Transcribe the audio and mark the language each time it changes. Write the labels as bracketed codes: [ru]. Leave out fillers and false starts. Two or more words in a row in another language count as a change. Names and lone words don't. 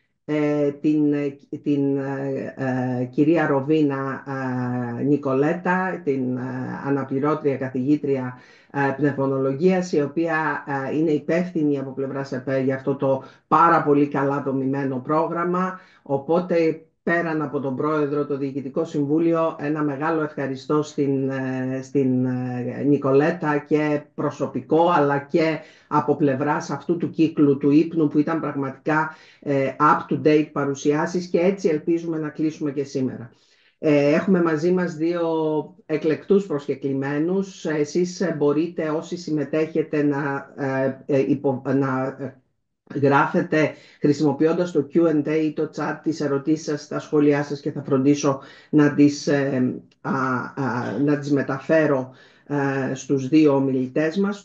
[el] την κυρία Ροβίνα Νικολέτα, την αναπληρώτρια καθηγήτρια πνευμονολογίας, η οποία είναι υπεύθυνη από πλευράς ΕΠΕ για αυτό το πάρα πολύ καλά δομημένο πρόγραμμα. Οπότε, πέραν από τον πρόεδρο, το Διοικητικό Συμβούλιο, ένα μεγάλο ευχαριστώ στην Νικολέτα, και προσωπικό αλλά και από πλευράς αυτού του κύκλου του ύπνου, που ήταν πραγματικά up-to-date παρουσιάσεις, και έτσι ελπίζουμε να κλείσουμε και σήμερα. Έχουμε μαζί μας δύο εκλεκτούς προσκεκλημένους. Εσείς μπορείτε, όσοι συμμετέχετε, να γράφετε χρησιμοποιώντας το Q&A ή το chat τις ερωτήσεις σας, τα σχόλιά σας, και θα φροντίσω να τις μεταφέρω στους δύο ομιλητές μας.